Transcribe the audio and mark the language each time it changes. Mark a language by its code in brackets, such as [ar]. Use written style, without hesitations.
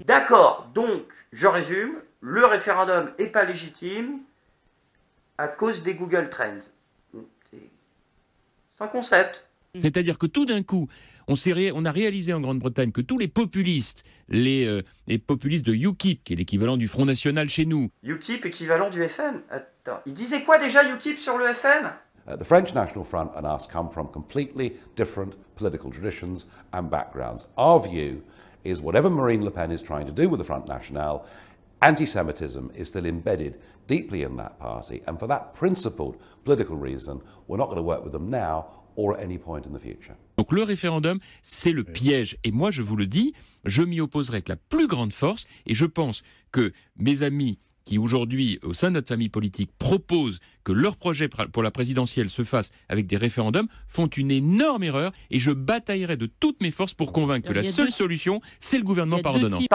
[fr] D'accord, donc, je résume, le référendum n'est pas légitime à cause des Google Trends. C'est un concept. C'est-à-dire que tout d'un coup, on a réalisé en Grande-Bretagne que tous les populistes, les populistes de UKIP, qui est l'équivalent du Front National chez nous. UKIP équivalent du FN? Attends, il disait quoi déjà UKIP sur le FN? [en] The French National Front and us come from completely different political traditions and backgrounds. Our view is whatever Marine Le Pen is trying to do with the Front National, anti-Semitism is still embedded deeply in that party, and for that principled political reason, we're not going to work with them now or at any point in the future. [fr] Donc le référendum, c'est le piège. Et moi, je vous le dis, je m'y opposerai avec la plus grande force, et je pense que mes amis qui aujourd'hui, au sein de notre famille politique, proposent que leur projet pour la présidentielle se fasse avec des référendums, font une énorme erreur, et je bataillerai de toutes mes forces pour convaincre que la seule solution, c'est le gouvernement par ordonnance.